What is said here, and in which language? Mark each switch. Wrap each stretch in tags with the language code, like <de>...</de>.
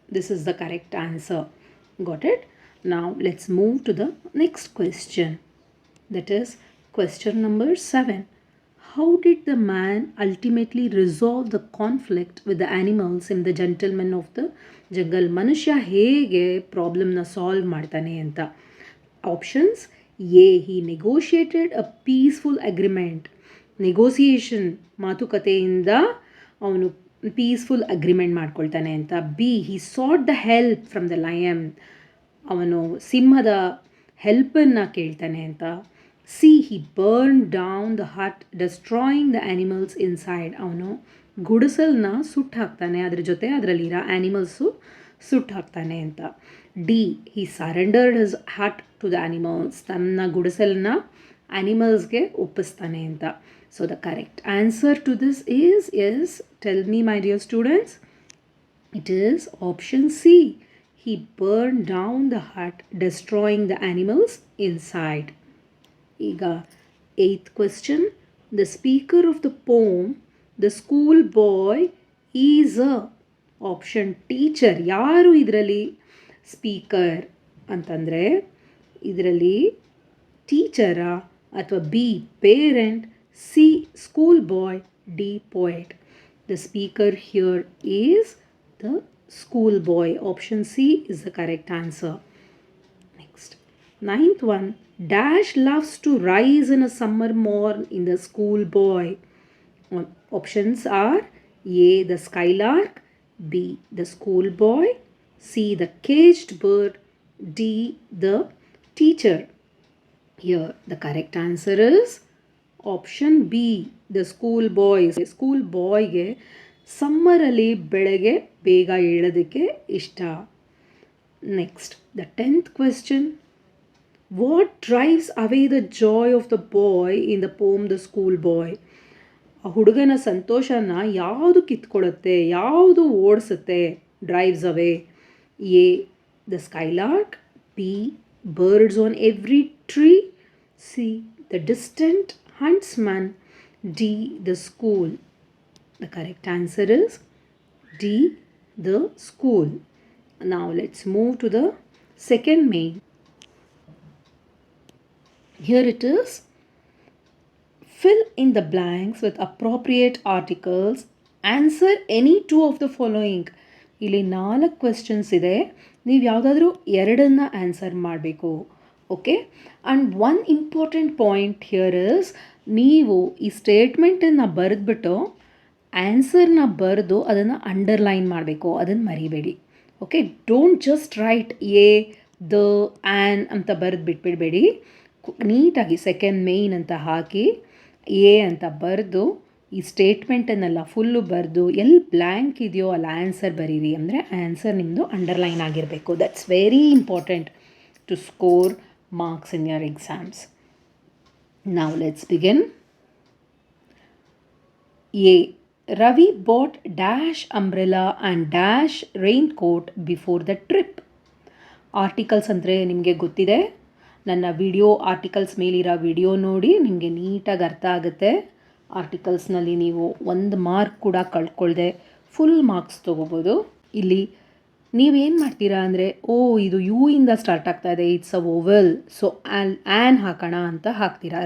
<en>This is the correct answer. Got it? Now let's move to the next question. That is question number 7. How did the man ultimately resolve the conflict with the animals in the gentleman of the jungle?</en> <kn>ಮನುಷ್ಯ ಹೇಗೆ ಪ್ರಾಬ್ಲಮ್ನ solve ಮಾಡ್ತಾನೆ ಅಂತ.</kn> <en>Options A, he negotiated a peaceful agreement.</en> <kn>Negotiation, ಮಾತುಕತೆಯಿಂದ ಅವನು peaceful agreement ಮಾಡ್ಕೊಳ್ತಾನೆ ಅಂತ.</kn> <en>B, he sought the help from the lion.</en> <kn>ಅವನು ಸಿಂಹದ ಹೆಲ್ಪನ್ನು ಕೇಳ್ತಾನೆ ಅಂತ.</kn> <en>C, he burn down the hut destroying the animals inside.</en> <kn>ಅವನು ಗುಡಿಸಲನ್ನ ಸುಟ್ಟು ಹಾಕ್ತಾನೆ, ಅದ್ರ ಜೊತೆ ಅದರಲ್ಲಿರೋ ಆ್ಯನಿಮಲ್ಸು ಸುಟ್ಟು ಹಾಕ್ತಾನೆ ಅಂತ.</kn> <en>D, he surrendered his hut to the animals.</en> <kn>ತನ್ನ ಗುಡಿಸಲನ್ನ ಆ್ಯನಿಮಲ್ಸ್ಗೆ ಒಪ್ಪಿಸ್ತಾನೆ ಅಂತ.</kn> <en>So the correct answer to this is, yes, tell me my dear students, it is option C. He burned down the hut, destroying the animals inside. Ega 8th question. The speaker of the poem, the school boy, is a option teacher.</en> <kn>ಯಾರು ಇದರಲ್ಲಿ speaker ಅಂತಂದರೆ ಇದರಲ್ಲಿ ಟೀಚರಾ ಅಥವಾ B parent,</kn> <en>C. Schoolboy. D. Poet. The speaker here is the schoolboy. Option C is the correct answer. Next. Ninth one. Dash loves to rise in a summer morn in the schoolboy. Options are A. The skylark. B. The schoolboy. C. The caged bird. D. The teacher. Here the correct answer is option B. The schoolboy.</en> <kn>ಸ್ಕೂಲ್ಬಾಯ್ಗೆ ಸಮ್ಮರಲ್ಲಿ ಬೆಳಗ್ಗೆ ಬೇಗ ಏಳೋದಕ್ಕೆ ಇಷ್ಟ.</kn> <en>Next the 10th question. What drives away the joy of the boy in the poem The Schoolboy?</en> <kn>ಆ ಹುಡುಗನ ಸಂತೋಷನ ಯಾವುದು ಕಿತ್ಕೊಳ್ಳುತ್ತೆ, ಯಾವುದು ಓಡಿಸುತ್ತೆ?</kn> <en>Drives away. A. The skylark. B. birds on every tree. C. the distant huntsman. D. the school. The correct answer is D. the school. Now let's move to the second main. Here it is. Fill in the blanks with appropriate articles. Answer any two of the following.</en> <kn>ಇಲ್ಲಿ 4 questions ಇದೆ. ನೀವು ಯಾವುದಾದ್ರೂ ಎರಡನ್ನು answer ಮಾಡಬೇಕು. Okay.</kn> <en>and one important point here is,</en> <kn>ನೀವು ಈ ಸ್ಟೇಟ್ಮೆಂಟನ್ನು ಬರೆದ್ಬಿಟ್ಟು ಆನ್ಸರ್ನ ಬರೆದು ಅದನ್ನು ಅಂಡರ್ಲೈನ್ ಮಾಡಬೇಕು. ಅದನ್ನು ಮರಿಬೇಡಿ. Okay.</kn> <en>don't just write a, the, an</en> <kn>ಅಂತ ಬರೆದು ಬಿಟ್ಬಿಡಬೇಡಿ. ನೀಟಾಗಿ ಸೆಕೆಂಡ್ ಮೇಯ್ನ್ ಅಂತ ಹಾಕಿ ಎ ಅಂತ ಬರೆದು ಈ ಸ್ಟೇಟ್ಮೆಂಟನ್ನೆಲ್ಲ ಫುಲ್ಲು ಬರೆದು ಎಲ್ಲಿ ಬ್ಲ್ಯಾಂಕ್ ಇದೆಯೋ ಅಲ್ಲಿ ಆನ್ಸರ್ ಬರೀರಿ. ಅಂದರೆ ಆನ್ಸರ್ ನಿಮ್ಮದು ಅಂಡರ್ಲೈನ್ ಆಗಿರಬೇಕು.</kn> <en>That's very important to score marks in your exams. Now let's begin. A. Ravi bought dash umbrella and dash raincoat before the trip.</en> <kn>Articles ಅಂದರೆ ನಿಮಗೆ ಗೊತ್ತಿದೆ. ನನ್ನ ವಿಡಿಯೋ ಆರ್ಟಿಕಲ್ಸ್ ಮೇಲಿರೋ ವಿಡಿಯೋ ನೋಡಿ ನಿಮಗೆ ನೀಟಾಗಿ ಅರ್ಥ ಆಗುತ್ತೆ. ಆರ್ಟಿಕಲ್ಸ್ನಲ್ಲಿ ನೀವು 1 ಮಾರ್ಕ್ ಕೂಡ ಕಳ್ಕೊಳ್ದೆ ಫುಲ್ ಮಾರ್ಕ್ಸ್ ತೊಗೋಬೋದು. ಇಲ್ಲಿ ನೀವೇನು ಮಾಡ್ತೀರಾ ಅಂದರೆ, ಇದು ಯು ಇಂದ ಸ್ಟಾರ್ಟ್ ಆಗ್ತಾ ಇದೆ,</kn> <en>it's a vowel,</en> <kn>ಸೊ ಆ್ಯನ್ ಹಾಕೋಣ ಅಂತ ಹಾಕ್ತೀರಾ.</kn>